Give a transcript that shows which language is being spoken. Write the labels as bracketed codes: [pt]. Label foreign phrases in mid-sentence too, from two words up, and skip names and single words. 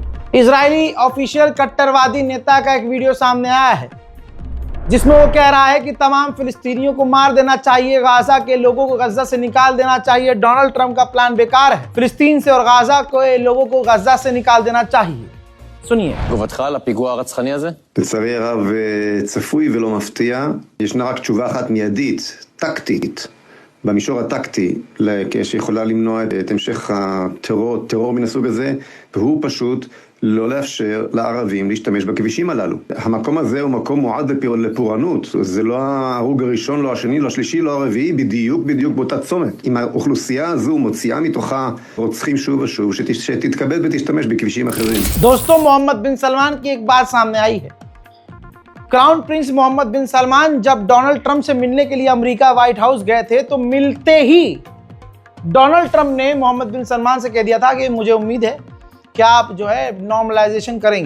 [hi] इजरायली ऑफिशियल कट्टरवादी नेता का एक वीडियो सामने आया है जिसमें वो कह रहा है कि तमाम फिलिस्तीनियों को मार देना चाहिए, गाजा के लोगों को गजा से निकाल देना चाहिए, डोनाल्ड ट्रंप का प्लान बेकार है, फिलिस्तीन से और गाजा के लोगों को गजा से निकाल देना चाहिए। सुनिए। [he] תגובתך על הפיגוע הרצחני הזה? לצערי הרב צפוי ולא מפתיע, ישנה רק תשובה אחת מיידית, טקטית, במישור הטקטי, שיכולה למנוע את המשך הטרור מן הסוג הזה, והוא פשוט לא לאפשר לערבים להשתמש בכבישים הללו. המקום הזה הוא מקום מועד לפורענות, זה לא ההרוג הראשון, לא השני, לא השלישי, לא הרביעי, בדיוק באותה צומת. אם האוכלוסייה הזו מוציאה מתוכה רוצחים שוב ושוב, שתתכבד ותשתמש בכבישים אחרים. [hi] दोस्तों, मोहम्मद बिन सलमान की एक बात सामने आई है। [en] crown prince [hi] मोहम्मद बिन सलमान जब डोनाल्ड ट्रंप से मिलने के लिए अमेरिका व्हाइट हाउस गए थे तो मिलते ही डोनाल्ड ट्रंप ने मोहम्मद बिन सलमान से कह दिया था कि मुझे उम्मीद है कि आप जो है नॉर्मलाइजेशन करेंगे।